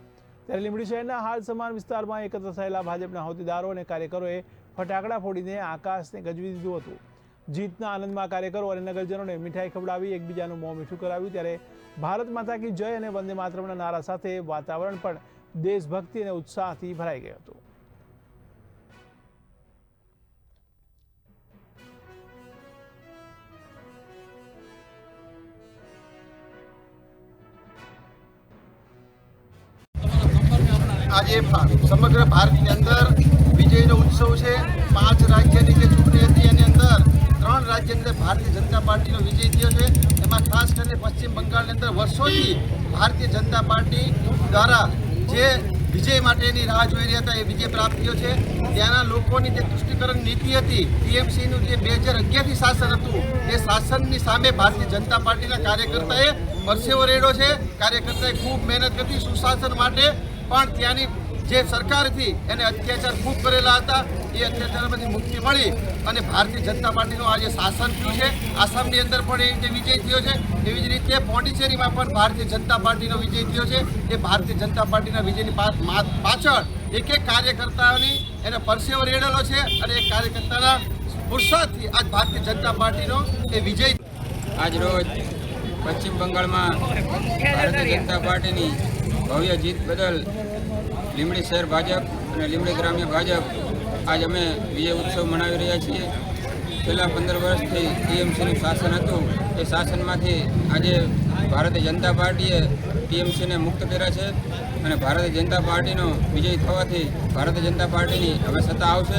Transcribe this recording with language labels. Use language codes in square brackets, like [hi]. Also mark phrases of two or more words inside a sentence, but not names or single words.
[gu] ત્યારે લીંબડી શહેરના હાલ સમાન વિસ્તારમાં એકત્ર થયેલા ભાજપના હોદ્દેદારો અને કાર્યકરોએ ફટાકડા ફોડીને આકાશને ગજવી દીધું હતું। જીતના આનંદમાં કાર્યકરો અને નગરજનોને મીઠાઈ ખવડાવી એકબીજાનું મોં મીઠું કરાવ્યું। ત્યારે [hi] भारत माता की जय [gu] અને વંદે માતરમના નારા સાથે વાતાવરણ પણ દેશભક્તિ અને ઉત્સાહથી ભરાઈ ગયું હતું। આજ સમગ્ર ભારત કી અંદર વિજય ઉત્સવ હૈ। 5 રાજ્ય કી ચૂંટણી થી એની અંદર 3 રાજ્ય અંદર ભારતીય જનતા પાર્ટી વિજય થયો હૈ। એમાં ખાસ કરકે પશ્ચિમ બંગાળ અંદર વર્ષો ભારતીય જનતા પાર્ટી દ્વારા જે વિજય માટેની રાહ જોઈ રહ્યા હતા એ વિજય પ્રાપ્ત થયો છે। ત્યાંના લોકોની જે તુષ્ટિકરણ નીતિ હતી ટીએમસીનું જે 2011 થી શાસન હતું એ શાસનની સામે ભારતીય જનતા પાર્ટીના કાર્યકર્તાએ પરસેવો રેડ્યો છે। કાર્યકર્તાએ ખૂબ મહેનત કરતી સુશાસન માટે, પણ ત્યાંની જે સરકાર થી એને અત્યાચાર ખૂબ કરેલા હતા। એ અત્યાચારમાંથી મુક્તિ મળી અને ભારતીય જનતા પાર્ટીનું આજ શાસન થયું છે। આસામની અંદર પણ એ રીતે વિજય થયો છે। એવી જ રીતે પોંડિચેરીમાં પણ ભારતીય જનતા પાર્ટીનો વિજય થયો છે। એ ભારતીય જનતા પાર્ટીના વિજયની પાછળ એક કાર્યકર્તાઓની એને પરસેવો રેડેલો છે અને એક કાર્યકર્તાના પુરુષાર્થી આજ ભારતીય જનતા પાર્ટીનો એ વિજય। આજ રોજ પશ્ચિમ બંગાળમાં ભારતીય જનતા પાર્ટીની ભવ્ય જીત બદલ લીંબડી શહેર ભાજપ અને લીંબડી ગ્રામ્ય ભાજપ આજ અમે વિજય ઉત્સવ મનાવી રહ્યા છીએ। છેલ્લા 15 વર્ષથી ટીએમસીનું શાસન હતું, એ શાસનમાંથી આજે ભારતીય જનતા પાર્ટીએ ટીએમસીને મુક્ત કર્યા છે અને ભારતીય જનતા પાર્ટીનો વિજય થવાથી ભારતીય જનતા પાર્ટીની હવે સત્તા આવશે।